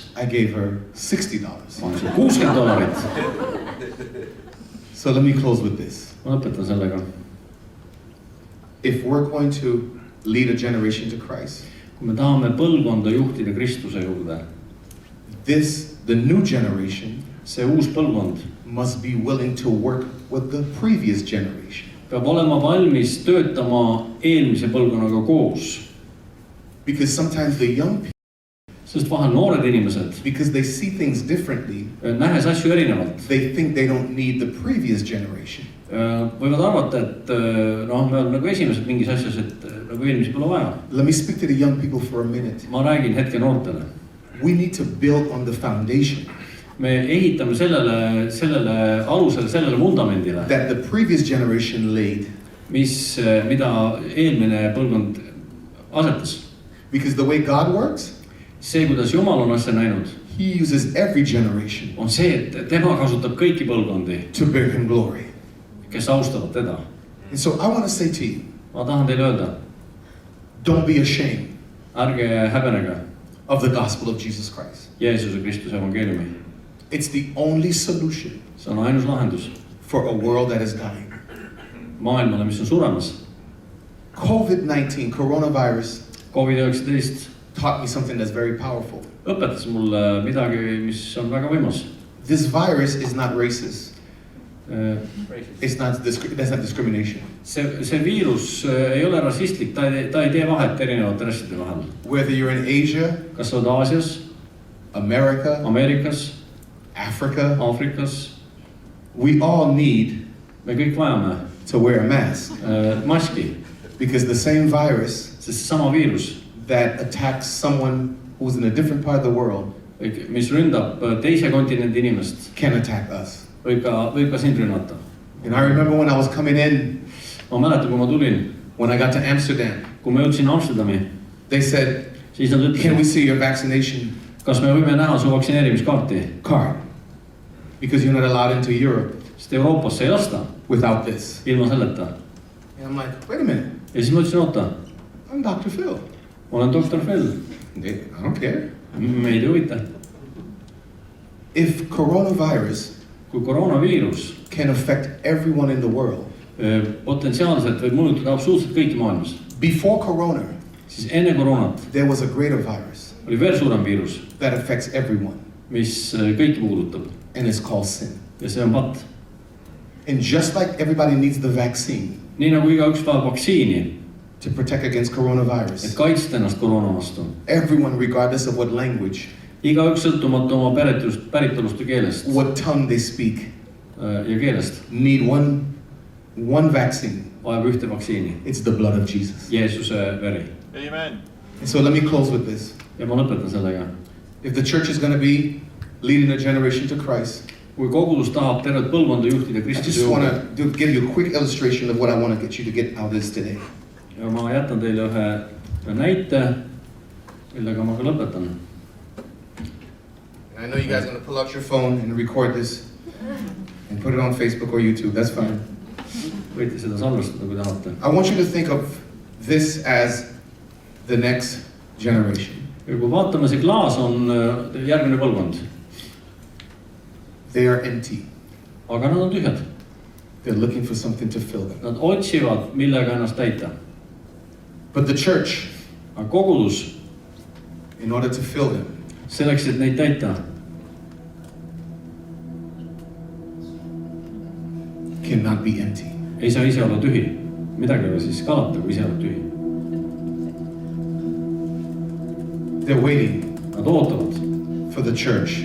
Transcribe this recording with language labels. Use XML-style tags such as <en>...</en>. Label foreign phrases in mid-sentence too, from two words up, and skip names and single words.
<en>I gave her $60.</en> <et>Ma maksin $60.</et> <en>So let me close with this.</en> <et>Ma lõpetan sellega.</et> <en>If we're going to lead a generation to Christ,</en> <et>kui me tahame põlvkonda juhtida Kristuse juurde,</et> <en>the new generation,</en> <et>see uus põlvkond,</et> <en>must be willing to work with the previous generation.</en> <et>Peab olema valmis töötama eelmise põlvkonnaga koos.</et> <en>Because sometimes the young people,</en> <et>Sest vahel noored inimesed,</et> <en>because they see things differently,</en> <et>nähes asju erinevalt,</et> <en>they think they don't need the previous generation.</en> <et>võivad arvata, et noh, me oleme nagu esimesed mingis asjas, et nagu eelmisi pole vaja.</et> <en>Let me speak to the young people for a minute.</en> <et>Ma räägin hetke noortele.</et> <en>We need to build on the foundation</en> <et>Me ehitame sellele alusele, sellele vundamendile,</et> <en>that the previous generation laid.</en> <et>mida eelmine põlvkond asetas.</et> <en>Because the way God works,</en> <et>See, kuidas Jumal on asja näinud,</et> <en>He uses every generation</en> <et>on see, et tema kasutab kõiki põlvkondi,</et> <en>to bring Him glory.</en> <et>kes austavad teda.</et> <en>And so I want to say to you,</en> <et>Ma tahan teile öelda,</et> <en>don't be ashamed</en> <et>ärge häbenege</et> <en>of the gospel of Jesus Christ.</en> <et>Jeesuse Kristuse evangeeliumi.</et> <en>It's the only solution</en> <et>See on ainus lahendus</et> <en>for a world that is dying.</en> <et>maailmale, mis on suremas.</et> <en>COVID-19, coronavirus,</en> <et>COVID-19</et> <en>taught me something that's very powerful.</en> <et>õpetas mulle midagi, mis on väga võimas.</et> <en>This virus is not racist. That's not discrimination.</en> <et>See viirus ei ole rassistlik, ta ei tee vahet erinevate rasside vahel.</et> <en>Whether you're in Asia,</en> <et>Kas oled Aasias,</et> <en>America,</en> <et>Ameerikas,</et> <en>Africa,</en> <et>Aafrikas,</et> <en>we all need</en> <et>me kõik vajame</et> <en>to wear a mask.</en> <et>Maski,</et> <en>Because the same virus</en> <et>sest sama viirus,</et> <en>that attacks someone who's in a different part of the world</en> <et>mis ründab teise kontinendi inimest,</et> <en>can attack us.</en> <et>võib ka sind rünnata.</et> <en>And I remember when I was coming in,</en> <et>Ma mäletan, kui ma tulin,</et> <en>when I got to Amsterdam,</en> <et>kui ma jõudsin Amsterdami,</et> <en>they said,</en> <et>siis nad</et> <en>can we</en> <et>ütlesid,</et> <en>see your vaccination</en> <et>kas me võime näha su vaktsineerimiskaarti,</et> <en>card? Because you're not allowed into Europe</en> <et>sest Euroopasse ei lasta</et> <en>without this.</en> <et>ilma selleta.</et> <en>And I'm like, wait a minute,</en> <et>Ja siis ma ütlesin, oota,</et> <en>I'm Dr. Phil.</en> <et>ma olen doktor Phil,</et> <en>I don't care.</en> <et>meid ei huvita.</et> <en>If coronavirus</en> <et>Kui koroonaviirus</et> <en>can affect everyone in the world,</en> <et>potentsiaalselt võib mõjutada absoluutselt kõiki maailmas,</et> <en>before corona,</en> <et>siis enne koroonat</et> <en>there was a greater virus</en> <et>oli veel suurem viirus,</et> <en>that affects everyone,</en> <et>mis kõiki puudutab</et> <en>and it's called sin.</en> <et>ja see on patt.</et> <en>And just like everybody needs the vaccine</en> <et>Nii nagu igaüks vajab vaktsiini,</et> <en>to protect against</en> <et>et</et> <en>coronavirus,</en> <et>kaitsta ennast koroona vastu,</et> <en>everyone, regardless of what language,</en> <et>igaüks sõltumata oma päritolust ja keelest</et> <en>what tongue they speak,</en> <et>ja keelest</et> <en>need one vaccine.</en> <et>vajab ühte vaktsiini,</et> <en>It's the blood of Jesus.</en> <et>Jeesuse veri.</et> <en>Amen. And so let me close with this.</en> <et>Ja ma lõpetan sellega.</et> <en>If the church is going to be leading a generation to Christ,</en> <et>Kui kogudus tahab tervet põlvkonda juhtida</et> <en>I</en> <et>Kristuse</et> <en>just want</en> <et>juurde,</et> <en>to give you a quick illustration of what I want to get you to get out of this today.</en> <et>ja ma jätan teile ühe näite, millega ma ka lõpetan.</et> <en>And I know you guys are going to pull out your phone and record this and put it on Facebook or YouTube. That's fine.</en> <et>Võite seda salvestada, kui tahate.</et> <en>I want you to think of this as the next generation.</en> <et>Ja kui vaatame, see klaas on järgmine põlvkond,</et> <en>They are empty.</en> <et>aga nad on tühjad.</et> <en>They're looking for something to fill them.</en> <et>Nad otsivad, millega ennast täita.</et> <en>But the church,</en> <et>Aga kogudus,</et> <en>in order to fill them,</en> <et>selleks, et neid täita,</et> <en>cannot be empty.</en> <et>ei saa ise olla tühi. Midagi ei ole siis kalata, kui ise oled tühi.</et> <en>They're waiting</en> <et>Nad ootavad,</et> <en>for the church</en>